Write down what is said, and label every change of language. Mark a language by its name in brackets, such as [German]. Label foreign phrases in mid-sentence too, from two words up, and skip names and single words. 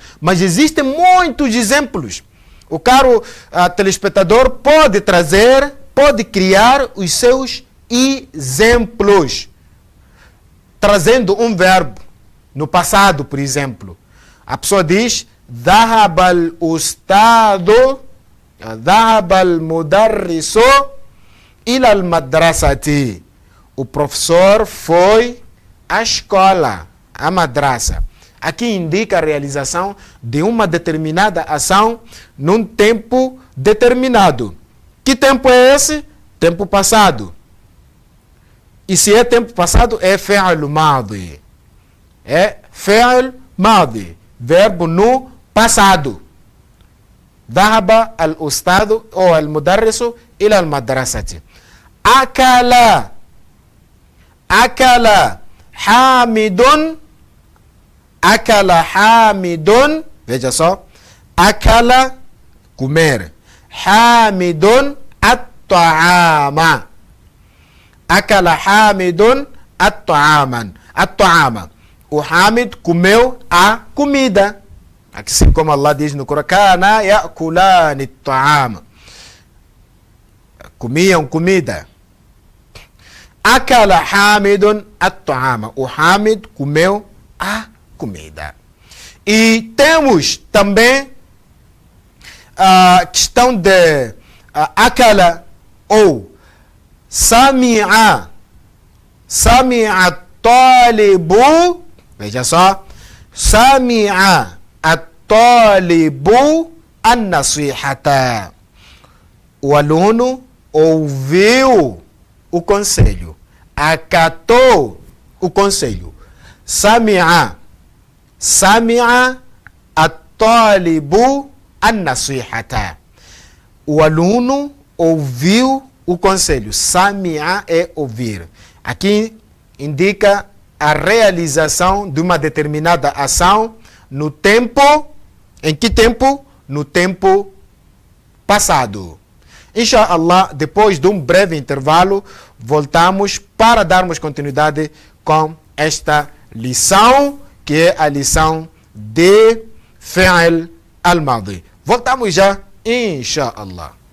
[Portuguese] Mas existem muitos exemplos. O caro telespectador pode trazer, pode criar os seus exemplos. Trazendo um verbo. No passado, por exemplo. A pessoa diz: [Arabic] ذهب الأستاذ، ذهب المدرس إلى المدرسة. [Portuguese] O professor foi à escola, à madrasa. Aqui indica a realização de uma determinada ação num tempo determinado. Que tempo é esse? Tempo passado. E se é tempo passado, é [Arabic] فعل ماضٍ. [Portuguese] É [Arabic] فعل ماضٍ. [Portuguese] Verbo no passado. [Arabic] ذهب الأستاذ ou المدرس إلى المدرسة. أكل. أكل حامد. أكل حامد. [Portuguese] Veja só. Akala, comer. [Arabic] حامد الطعام. أكل حامد الطعام. At-ta'ama. [Portuguese] O Hamid comeu a comida. Assim como Allah diz no Corão: [Arabic] كانا يأكلان الطعام. [Portuguese] Comiam comida. [Arabic] أكل حامد الطعام. [Portuguese] O Hamid comeu a comida. E temos também a questão de akala ou sami'a. [Arabic] سمع طالب. [Portuguese] Veja só. [Arabic] سمع الطالب النصيحة. [Portuguese] O aluno ouviu o conselho. Acatou o conselho. Sami'a. [Arabic] سمع الطالب النصيحة. [Portuguese] O aluno ouviu o conselho. Sami'a é ouvir. Aqui indica a realização de uma determinada ação no tempo. Em que tempo? No tempo passado. Inshallah, depois de um breve intervalo, voltamos para darmos continuidade com esta lição, que é a lição de [Arabic] فعل الماضي. [Portuguese] Voltamos já, inshallah.